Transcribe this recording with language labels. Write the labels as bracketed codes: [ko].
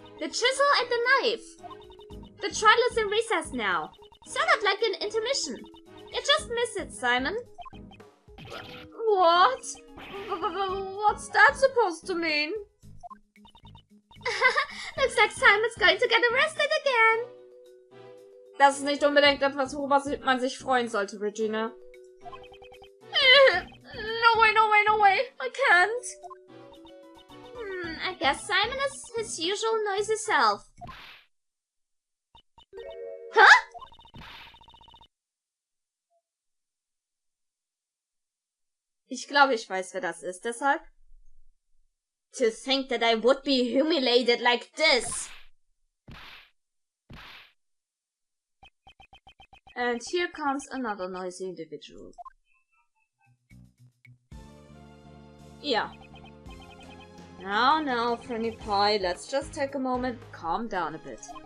[en] The chisel and the knife. The trial is in recess now. Sort of like an intermission. You just miss it, Simon. What? What's that supposed to mean? Looks like Simon's going to get arrested again. [de] Das ist nicht unbedingt etwas, worüber man sich freuen sollte, Regina. [en] No way, no way, no way. I can't. I guess Simon is his usual noisy self. Huh? [de] Ich glaube, ich weiß, wer das ist, deshalb. [en] To think that I would be humiliated like this. And here comes another noisy individual. Yeah. Now, Franny Pie, let's just take a moment, calm down a bit.